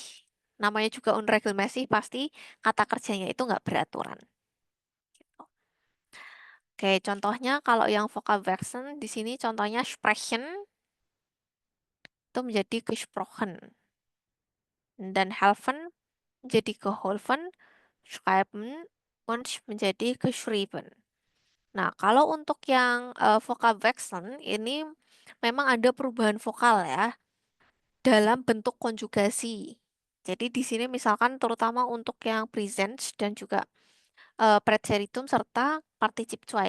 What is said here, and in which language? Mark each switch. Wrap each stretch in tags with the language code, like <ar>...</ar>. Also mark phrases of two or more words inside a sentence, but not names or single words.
<id>Namanya juga unregelmäßig, pasti kata kerjanya itu nggak beraturan. Gitu. Oke, contohnya kalau yang Vocabwechseln di sini contohnya sprechen itu menjadi gesprochen. Dan helfen menjadi geholfen,</id> <de>schreiben und</de> <id>menjadi geschrieben. Nah, kalau untuk yang Vocabwechseln ini memang ada perubahan vokal ya dalam bentuk konjugasi. Jadi di sini misalkan terutama untuk yang present dan juga Präteritum serta Partizip 2.</id>